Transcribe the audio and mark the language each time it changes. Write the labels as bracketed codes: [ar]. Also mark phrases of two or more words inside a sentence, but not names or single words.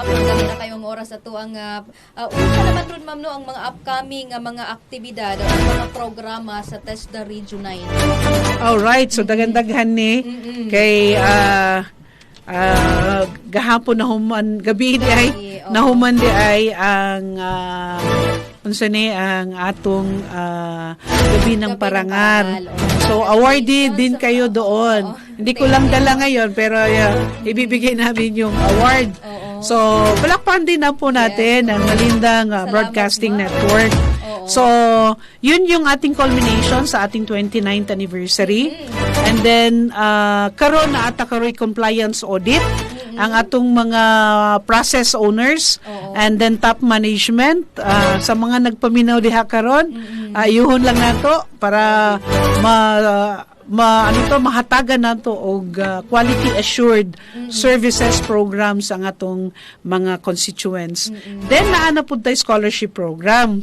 [ceb] Pagdali na kayong oras ato ang unsa naman ron, ma'am, no, ang mga upcoming mga aktibidad o mga programa sa TESDA Region 9. Alright, so daghan-daghan ni kay gahapon gabi di ay Oo. nahuman di ay ang unsa ni ang atong [tl] gabi ng Gabi ng parangal. Parangal. So awardee din kayo doon. Hindi ko lang dala ngayon pero ibibigay namin yung award. So palakpakan din na po natin ang Malindang Broadcasting ma'am. Network. Oo. So, yun yung ating culmination sa ating 29th anniversary. [en] And then, [ceb] karon na ata karoy [en] compliance audit [ceb] ang atong mga [en] process owners and then top management [ceb] sa mga nagpaminaw diha karon. Ayuhon lang nato para mahatagan nato og [en] quality assured services programs [ceb] ang atong mga constituents. Then naa na pud tay [en] scholarship program.